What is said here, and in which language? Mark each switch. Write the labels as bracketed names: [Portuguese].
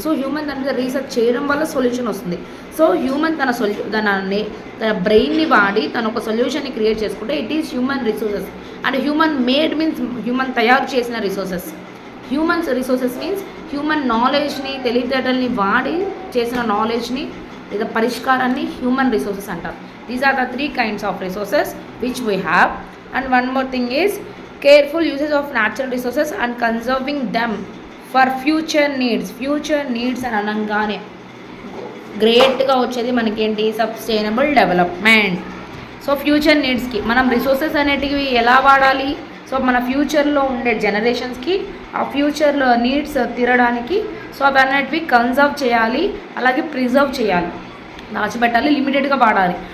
[Telugu] So human దాని మీద research చేయడం వల్ల సొల్యూషన్ వస్తుంది. సో హ్యూమన్ తన బ్రెయిన్ని వాడి తను ఒక సొల్యూషన్ని క్రియేట్ చేసుకుంటే [English] It is human resources. And human made means [Telugu] human తయారు చేసిన resources. Humans resources means human నాలెడ్జ్ని, తెలివితేటల్ని వాడి చేసిన నాలెడ్జ్ని లేదా పరిష్కారాన్ని హ్యూమన్ రిసోర్సెస్ అంటారు. [English] These are the 3 kinds of resources which we have. And one more thing is careful usage of natural resources and conserving them for future needs. [Telugu] Future needs అని అనగానే గ్రేట్గా వచ్చేది మనకేంటి, సస్టైనబుల్ డెవలప్మెంట్. సో ఫ్యూచర్ నీడ్స్కి మనం resources అనేటివి ఎలా వాడాలి, so మన ఫ్యూచర్లో ఉండే జనరేషన్స్కి ఆ ఫ్యూచర్లో నీడ్స్ తీరడానికి సో అవన్నిటివి కన్జర్వ్ చేయాలి, అలాగే ప్రిజర్వ్ చేయాలి, దాచిపెట్టాలి, లిమిటెడ్గా వాడాలి.